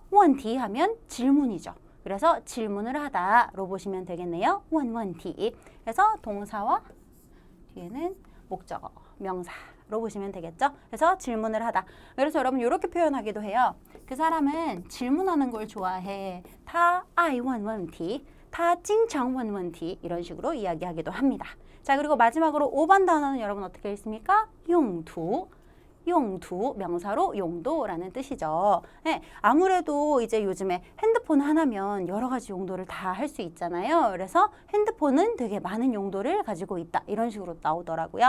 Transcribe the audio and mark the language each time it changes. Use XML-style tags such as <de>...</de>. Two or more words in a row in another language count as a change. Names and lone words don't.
<ko>원티 하면 질문이죠. 그래서 질문을 하다로 보시면 되겠네요. 원티. 그래서 동사와 뒤에는 목적어, 명사로 보시면 되겠죠. 그래서 질문을 하다. 그래서 여러분 이렇게 표현하기도 해요. 그 사람은 질문하는 걸 좋아해.</ko> <zh>他爱问问题, 他经常问问题</zh> <ko>이런 식으로 이야기하기도 합니다. 자, 그리고 마지막으로 5번 단어는 여러분 어떻게 읽습니까? 용두, 명사로 용도라는 뜻이죠. 네, 아무래도 이제 요즘에 핸드폰 하나면 여러 가지 용도를 다 할 수 있잖아요. 그래서 핸드폰은 되게 많은 용도를 가지고 있다. 이런 식으로 나오더라고요.</ko>